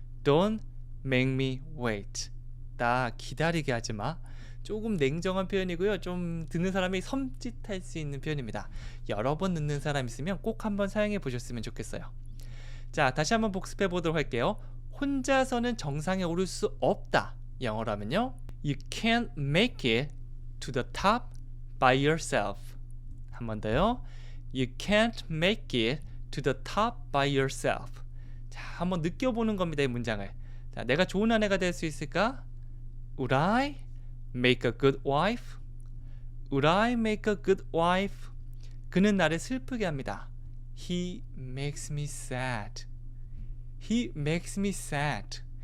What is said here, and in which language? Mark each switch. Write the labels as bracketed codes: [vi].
[en] Don't make me wait. [ko] 나 기다리게 하지 마. 조금 냉정한 표현이고요. 좀 듣는 사람이 섬찟할 수 있는 표현입니다. 여러 번 듣는 사람 있으면 꼭 한번 사용해 보셨으면 좋겠어요. 자, 다시 한번 복습해 보도록 할게요. 혼자서는 정상에 오를 수 없다. 영어로 하면요. [en] You can't make it to the top by yourself. [ko] 한 번 더요. [en] You can't make it to the top by yourself. [ko] 자, 한번 느껴보는 겁니다. 이 문장을. 자, 내가 좋은 아내가 될 수 있을까? [en] Would I make a good wife? Would I make a good wife? [ko] 그는 나를 슬프게 합니다. [en] He makes me sad. He makes me sad.